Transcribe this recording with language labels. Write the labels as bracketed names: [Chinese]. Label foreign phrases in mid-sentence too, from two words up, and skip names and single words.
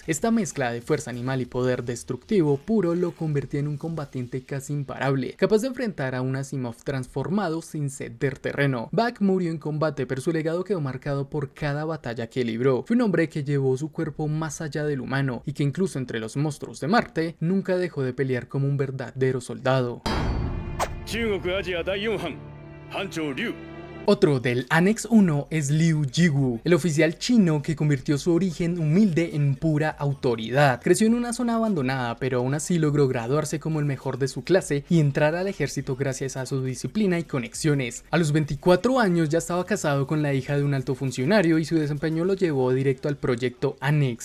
[Spanish] Esta mezcla de fuerza animal y poder destructivo puro lo convertía en un combatiente casi imparable, capaz de enfrentar a un Asimov transformado sin ceder terreno. Bak murió en combate, pero su legado quedó marcado por cada batalla que libró. Fue un hombre que llevó su cuerpo más allá del humano y que incluso entre los monstruos de Marte nunca dejó de pelear como un verdadero soldado. [Japanese] 中国アジア第4班班長劉 [Spanish] Otro del Annex 1 es Liu Jiwu, el oficial chino que convirtió su origen humilde en pura autoridad. Creció en una zona abandonada, pero aún así logró graduarse como el mejor de su clase y entrar al ejército gracias a su disciplina y conexiones. A los 24 años ya estaba casado con la hija de un alto funcionario y su desempeño lo llevó directo al proyecto Annex.